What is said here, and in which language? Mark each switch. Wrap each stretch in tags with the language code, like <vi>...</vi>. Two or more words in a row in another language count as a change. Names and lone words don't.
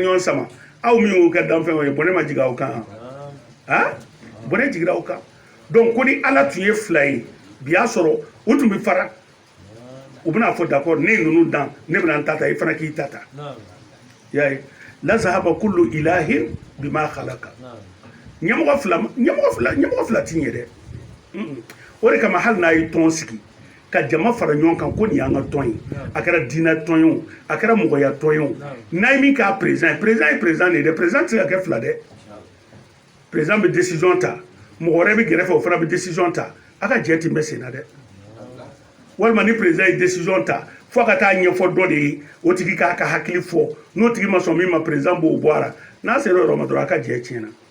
<bm>ɲɔgɔn sama aw min y'o kɛ danfɛnw ye bɔnɛ ma jigin aw kan bɔnɛ jigira aw kan donc ko ni ala tun ye fila ye bi y'a sɔrɔ o tun bɛ fara u bɛna fɔ d'accord ne ninnu dan ne bɛna n ta ta i fana k'i ta ta y'a ye</bm> <ar>لذهب كل إله بما خلق</ar> <bm>ɲɛmɔgɔ fila ti ɲɛ dɛ o de kama hali n'a ye tɔn sigi ka jama fara ɲɔgɔn kan ko nin y'an ka tɔn ye a kɛra diinɛ tɔn ye o a kɛra mɔgɔya tɔn ye o n'a ye min k'a président ye président de ye dɛ président tɛ se ka kɛ fila dɛ président bɛ décision ta mɔgɔ wɛrɛ bɛ gɛrɛfɛ o fana bɛ décision ta a ka jɛ tin bɛ sen na dɛ walima ni président ye décision ta fo ka taa ɲɛfɔ dɔ de ye o tigi k'a ka hakili fɔ n'o tigi ma sɔn min ma président b'o bɔ a la n'a sera o yɔrɔ ma dɔrɔn a ka jɛ tiɲɛna</bm>